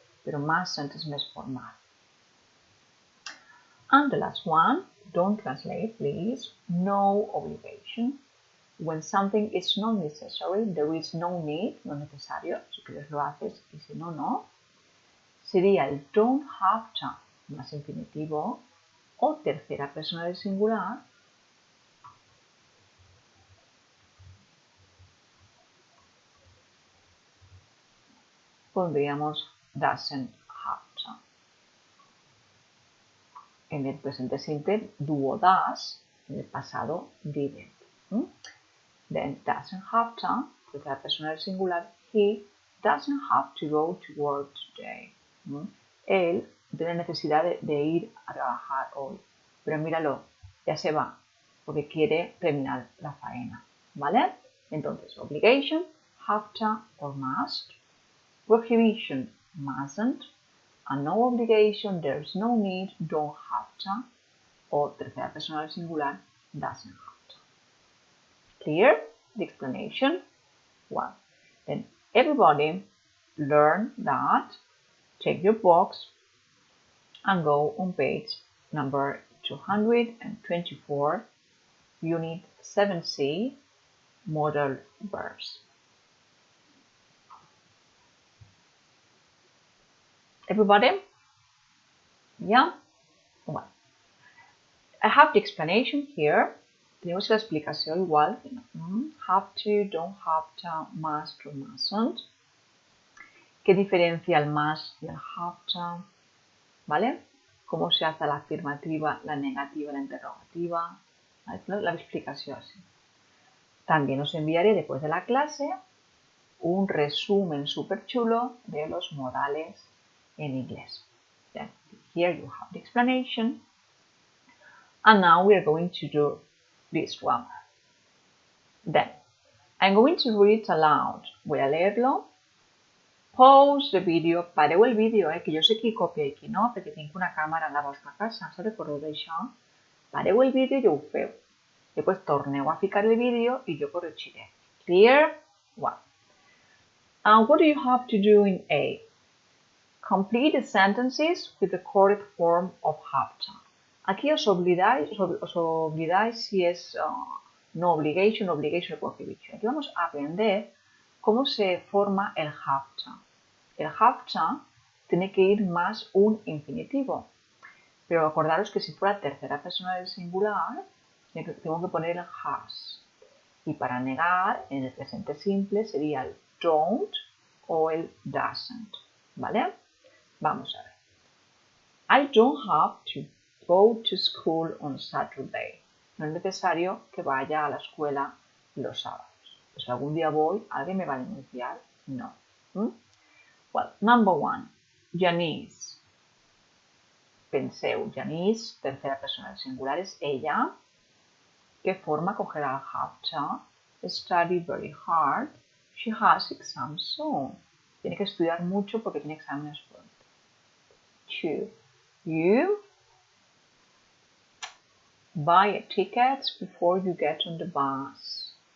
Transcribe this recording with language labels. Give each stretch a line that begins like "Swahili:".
Catalan: Pero mustn't es més formal.
English: And the last one, don't translate, please. No obligation. When something is not necessary, there is no need,
Spanish: no necesario. Si quieres lo haces y si no, no. Sería el don't have to, más infinitivo, o tercera persona del singular. Pondríamos doesn't have to. En el presente simple, do o does. En el pasado, didn't.
English: Then doesn't have to,
Spanish: tercera persona del singular,
English: he doesn't have to go to work today.
Spanish: Él tiene necesidad de ir a trabajar hoy. Pero míralo, ya se va, porque quiere terminar la faena. ¿Vale?
English: Entonces, obligation, have to or must. Prohibition, mustn't. And no obligation, there's no need, don't have to.
Spanish: O tercera persona del singular,
English: doesn't have to. Clear? The explanation? Well, then everybody learn that. Take your box and go on page number 224, Unit 7C, Modal Verbs. Everybody? Yeah? Well, I have the explanation here.
Spanish: Tenemos la explicación igual.
English: Have to, don't have to, must or mustn't.
Spanish: ¿Qué diferencia el must y el have to? ¿Vale? ¿Cómo se hace la afirmativa, la negativa, la interrogativa? ¿Vale? La explicación así. También os enviaré después de la clase un resumen súper chulo de los modales en inglés.
English: Then, here you have the explanation. And now we are going to do this one. Then, I'm going to read it aloud.
Spanish: Voy a leerlo.
English: Pause the video.
Catalan: Pareu el vídeo, que jo sé qui copia i qui no, perquè tinc una càmera en la vostra casa. Us recordeu d'això? Pareu el vídeo i ho feu. Després torneu a ficar el vídeo i jo corregiré.
English: Clear? Well. What do you have to do in A? Complete the sentences with the correct form of have to.
Spanish: Aquí os oblidáis si es no obligation, obligation o prohibition. Aquí vamos a aprender cómo se forma el have to. El have to tiene que ir más un infinitivo. Pero acordaros que si fuera tercera persona del singular, tengo que poner el has. Y para negar, en el presente simple sería el don't o el doesn't. ¿Vale? Vamos a ver.
English: I don't have to go to school on Saturday.
Spanish: No es necesario que vaya a la escuela los sábados. Pues si algún día voy, ¿alguien me va a denunciar? No.
English: Well, number one,
Spanish: Janice. Penseu, Janice, tercera persona del singular, es ella. ¿Qué forma cogerá el have to?
English: Study very hard. She has exams soon.
Spanish: Tiene que estudiar mucho porque tiene exámenes pronto.
English: Two, you buy a ticket before you get on the bus.